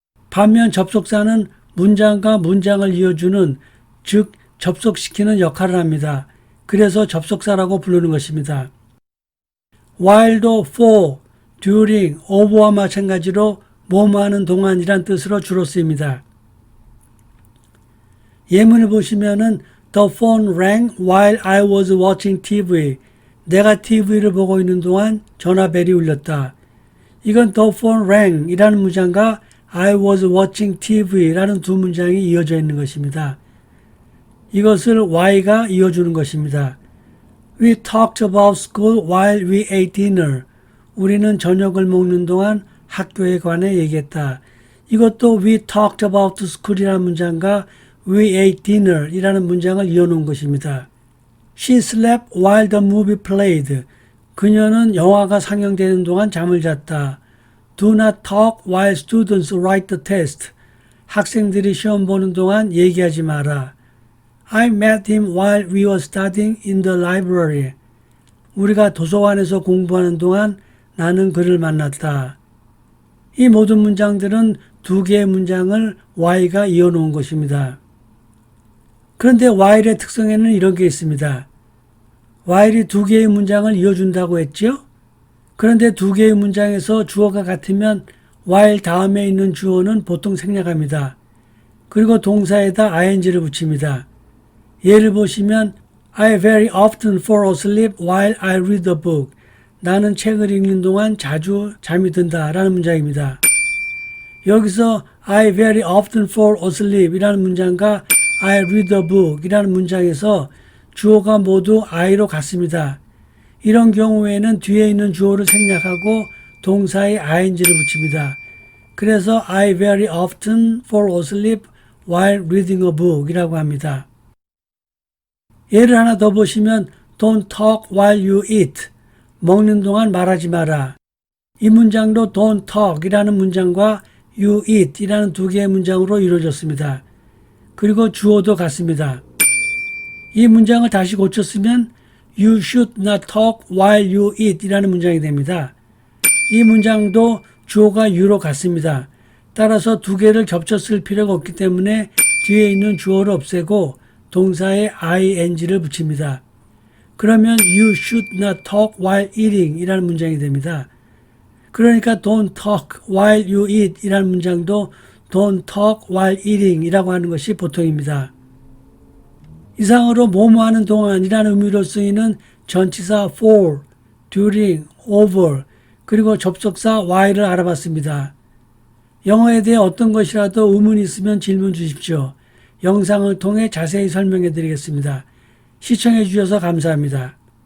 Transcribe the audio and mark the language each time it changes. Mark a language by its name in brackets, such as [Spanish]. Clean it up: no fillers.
[Korean] 반면 접속사는 문장과 문장을 이어주는, 즉 접속시키는 역할을 합니다. 그래서 접속사라고 부르는 것입니다. while도 for, during, over와 마찬가지로 뭐뭐 하는 동안이란 뜻으로 주로 쓰입니다. 예문을 보시면은 [English] The phone rang while I was watching TV. [Korean] 내가 TV를 보고 있는 동안 전화벨이 울렸다. 이건 [English] the phone rang [Korean] 이라는 문장과 [English] I was watching TV [Korean] 라는 두 문장이 이어져 있는 것입니다. 이것을 Y가 이어주는 것입니다. [English] We talked about school while we ate dinner. [Korean] 우리는 저녁을 먹는 동안 학교에 관해 얘기했다. 이것도 [English] we talked about school [Korean] 이라는 문장과 [English] we ate dinner [Korean] 이라는 문장을 이어놓은 것입니다. [English] She slept while the movie played. [Korean] 그녀는 영화가 상영되는 동안 잠을 잤다. [English] Do not talk while students write the test. [Korean] 학생들이 시험 보는 동안 얘기하지 마라. [English] I met him while we were studying in the library. [Korean] 우리가 도서관에서 공부하는 동안 나는 그를 만났다. 이 모든 문장들은 두 개의 문장을 Y가 이어놓은 것입니다. 그런데 while의 특성에는 이런 게 있습니다. while이 두 개의 문장을 이어준다고 했죠? 그런데 두 개의 문장에서 주어가 같으면 while 다음에 있는 주어는 보통 생략합니다. 그리고 동사에다 ing를 붙입니다. 예를 보시면 [English] I very often fall asleep while I read a book. [Korean] 나는 책을 읽는 동안 자주 잠이 든다 라는 문장입니다. 여기서 [English] I very often fall asleep [Korean] 이라는 문장과 [English] I read a book [Korean] 이라는 문장에서 주어가 모두 I로 같습니다. 이런 경우에는 뒤에 있는 주어를 생략하고 동사에 ing를 붙입니다. 그래서 [English] I very often fall asleep while reading a book [Korean] 이라고 합니다. 예를 하나 더 보시면 [English] Don't talk while you eat. [Korean] 먹는 동안 말하지 마라. 이 문장도 [English] don't talk [Korean] 이라는 문장과 [English] you eat [Korean] 이라는 두 개의 문장으로 이루어졌습니다. 그리고 주어도 같습니다. 이 문장을 다시 고쳤으면 [English] You should not talk while you eat [Korean] 이라는 문장이 됩니다. 이 문장도 주어가 you로 같습니다. 따라서 두 개를 겹쳤을 필요가 없기 때문에 뒤에 있는 주어를 없애고 동사에 ing를 붙입니다. 그러면 [English] You should not talk while eating [Korean] 이라는 문장이 됩니다. 그러니까 [English] Don't talk while you eat [Korean] 이라는 문장도 [English] Don't talk while eating [Korean] 이라고 하는 것이 보통입니다. 이상으로 뭐뭐 하는 동안이라는 의미로 쓰이는 전치사 for, during, over 그리고 접속사 while을 알아봤습니다. 영어에 대해 어떤 것이라도 의문이 있으면 질문 주십시오. 영상을 통해 자세히 설명해 드리겠습니다. 시청해 주셔서 감사합니다.